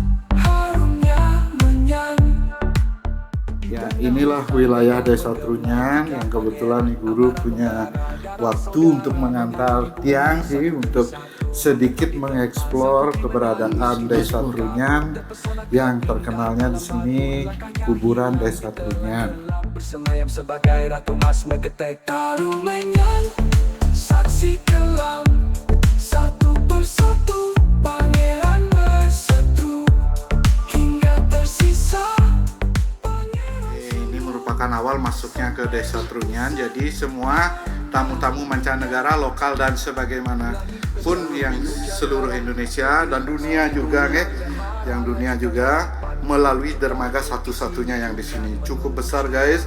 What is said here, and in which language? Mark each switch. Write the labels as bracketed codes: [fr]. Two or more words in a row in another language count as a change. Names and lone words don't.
[id] Ya, inilah wilayah Desa Trunyan yang kebetulan Guru punya waktu untuk mengantar Tiang sih untuk sedikit mengeksplor keberadaan Desa Trunyan yang terkenalnya di sini kuburan Desa Trunyan. Bersemayam sebagai ratu mas megetek Taru Menyan, saksi kelam, satu persatu pangeran berseteru, hingga tersisa. Ini merupakan awal masuknya ke Desa Trunyan, jadi semua tamu-tamu mancanegara, lokal dan sebagaimana pun yang seluruh Indonesia dan dunia juga, yang dunia juga melalui dermaga satu-satunya yang di sini cukup besar guys.